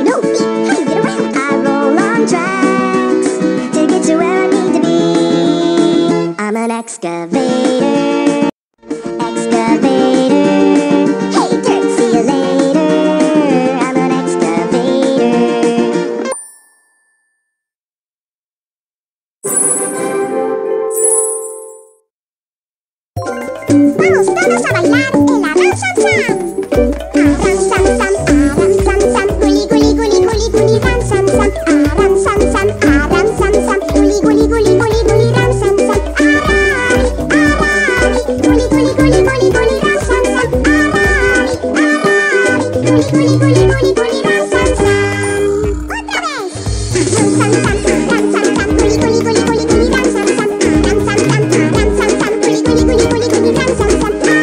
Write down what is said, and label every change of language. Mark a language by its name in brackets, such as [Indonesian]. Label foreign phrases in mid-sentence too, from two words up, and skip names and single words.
[English] No feet, how do you get around? I roll on tracks to get to where I need to be. I'm an excavator, excavator. Hey dirt, see you later. I'm an excavator. [Spanish] Vamos todos a bailar el Aram Sam Sam. Aram Sam Sam, Aram Sam Sam, guli guli guli guli guli ram Sam Sam. Aram Sam Sam, Aram Sam Sam, guli guli guli guli guli ram Sam Sam. Arami, arami, guli guli guli guli guli ram Sam Sam. Arami, arami, guli guli guli guli guli ram Sam Sam. Otra vez. Aram Sam Sam, Aram Sam Sam, guli guli guli guli guli ram Sam Sam. Aram Sam Sam, Aram Sam Sam, guli guli guli guli guli ram Sam Sam.